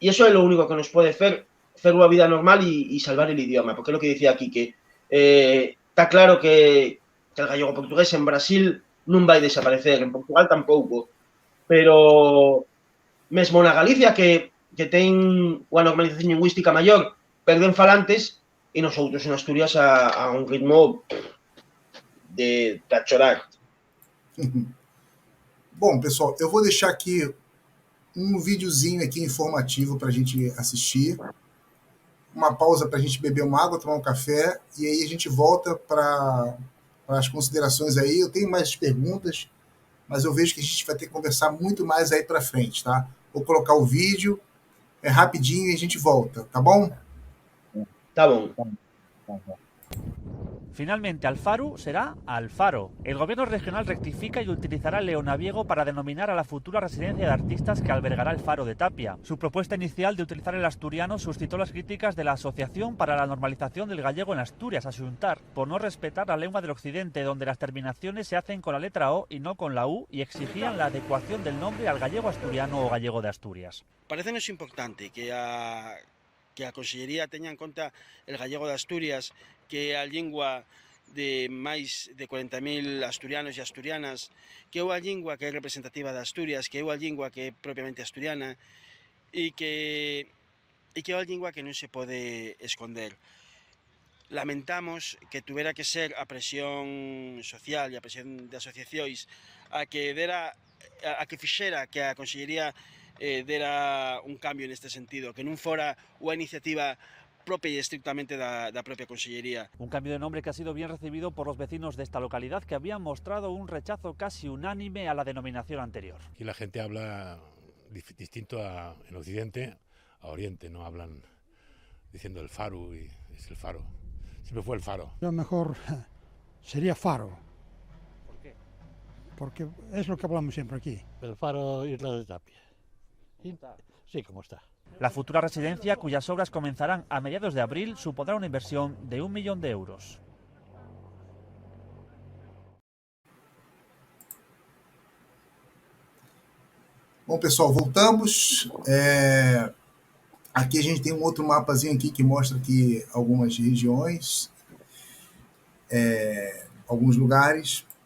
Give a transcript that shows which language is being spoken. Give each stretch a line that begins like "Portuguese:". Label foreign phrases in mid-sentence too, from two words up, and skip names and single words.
Galician: eso é lo único que nos pode fer unha vida normal e salvar el idioma, porque é lo que dicía aquí, que está claro que el gallego portugués en Brasil non vai desaparecer, en Portugal tampouco, pero mesmo na Galicia que ten unha normalización lingüística maior, perden falantes e nosotros en Asturias a un ritmo de chorar.
Portuguese: Bom, pessoal, eu vou deixar aqui um videozinho aqui informativo para a gente assistir, uma pausa para a gente beber uma água, tomar um café, e aí a gente volta para as considerações aí. Eu tenho mais perguntas, mas eu vejo que a gente vai ter que conversar muito mais aí para frente, tá? Vou colocar o vídeo, é rapidinho e a gente volta, tá bom? Tá bom.
Spanish: Finalmente, Alfaru será Alfaro. El gobierno regional rectifica y utilizará el leonaviego para denominar a la futura residencia de artistas que albergará el Faro de Tapia. Su propuesta inicial de utilizar el asturiano suscitó las críticas de la Asociación para la Normalización del Gallego en Asturias, Asuntar, por no respetar la lengua del occidente, donde las terminaciones se hacen con la letra O y no con la U, y exigían la adecuación del nombre al gallego asturiano o gallego de Asturias.
Galician: Parécenos importante que a Consellería teña en conta el gallego de Asturias, que a lingua de máis de 40.000 asturianos e asturianas, que é unha lingua que é representativa de Asturias, que é unha lingua que é propiamente asturiana e que é unha lingua que non se pode esconder. Lamentamos que tuvera que ser a presión social e a presión de asociacións a que fixera que a Consellería dera un cambio neste sentido, que non fora unha iniciativa propia y estrictamente da propia Consellería.
Spanish: Un cambio de nombre que ha sido bien recibido por los vecinos de esta localidad, que habían mostrado un rechazo casi unánime a la denominación anterior. Aquí la gente habla distinto en Occidente a Oriente, no hablan diciendo el Faro y es el Faro. Siempre fue el Faro. Lo mejor sería Faro. ¿Por qué? Porque es lo que hablamos siempre aquí. El Faro Isla de Tapia. Sí, como está. La futura residencia, cuyas obras comenzarán a mediados de abril, supondrá una inversión de 1 millón de euros.
Portuguese: Bom, pessoal, voltamos. Aqui a gente tem um outro mapazinho aqui que mostra aqui algumas regiões, alguns lugares.